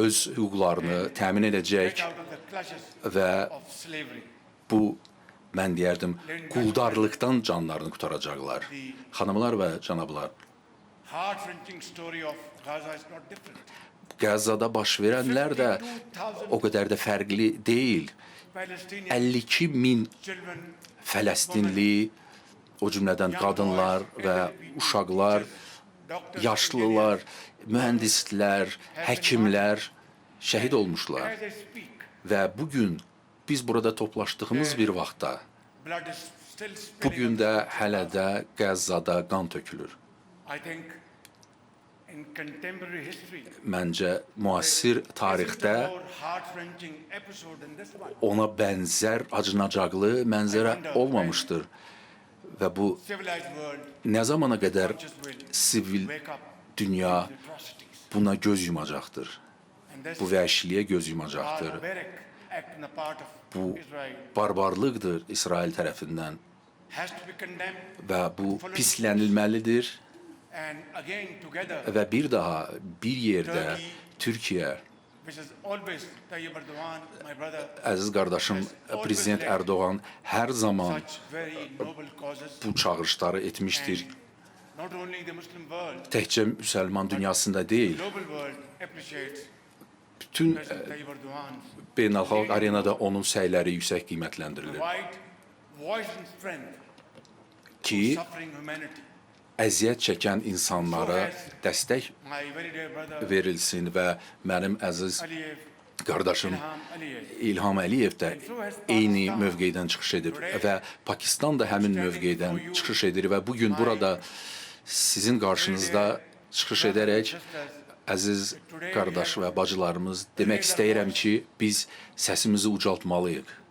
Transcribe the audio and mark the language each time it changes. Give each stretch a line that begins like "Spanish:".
Azerbaijani: öz hüquqlarını təmin edəcək
English: out of the clutches
Azerbaijani: və
English: of slavery.
Azerbaijani: bu, mən deyərdim, quldarlıqdan canlarını qurtaracaqlar. Xanımlar və cənablar,
English: Heart-wrenching story of Gaza is not different.
Azerbaijani: Qəzzada baş verənlər də o qədər də fərqli deyil.
English: Palestinian 52 min children,
Azerbaijani: Fələstinli, o cümlədən qadınlar və uşaqlar,
English: doctors,
Azerbaijani: yaşlılar, mühəndislər, həkimlər şəhid olmuşlar.
English: as they speak,
Azerbaijani: Və bu gün biz burada toplaşdığımız bir vaxtda,
English: blood is still
Azerbaijani: bu
English: spilling.
Azerbaijani: gün də hələ də Qəzzada qan tökülür.
English: I think in contemporary history,
Azerbaijani: Məncə müasir
English: isn't
Azerbaijani: tarixdə
English: a more heart-wrenching episode than this one.
Azerbaijani: ona bənzər acınacaqlı mənzərə olmamışdır. Və bu
English: Civilized world
Azerbaijani: nə zamana qədər
English: just will
Azerbaijani: sivil
English: wake up
Azerbaijani: dünya
English: to atrocities.
Azerbaijani: buna göz yumacaqdır.
English: And this
Azerbaijani: Bu vəhşiliyə göz yumacaqdır.
English: barbaric act on the part of
Azerbaijani: Bu
English: Israel
Azerbaijani: barbarlıqdır İsrail tərəfindən
English: has to be condemned.
Azerbaijani: və bu pislənilməlidir
English: And again, together,
Azerbaijani: və bir daha bir yerdə Türkiyə,
English: which is always Tayyip Erdogan, my brother,
Azerbaijani: əziz qardaşım Prezident Erdoğan hər zaman
English: such very noble causes.
Azerbaijani: bu çağırışları etmişdir.
English: Not only the Muslim world,
Azerbaijani: Təkcə müsəlman dünyasında deyil,
English: global world appreciates
Azerbaijani: bütün
English: President Tayyip Erdogan's
Azerbaijani: beynəlxalq arenada onun səyləri yüksək qiymətləndirilir.
English: provide voice and strength
Azerbaijani: Ki,
English: to suffering humanity.
Azerbaijani: əziyyət çəkən insanlara dəstək
English: My very dear brother
Azerbaijani: verilsin və mənim əziz
English: Aliyev,
Azerbaijani: qardaşım
English: Ilham Aliyev,
Azerbaijani: İlham Əliyev də eyni mövqedən çıxış edib və Pakistan da həmin mövqedən çıxış edir və bu gün burada sizin qarşınızda çıxış edərək əziz qardaş və bacılarımız demək istəyirəm ki, biz səsimizi ucaltmalıyıq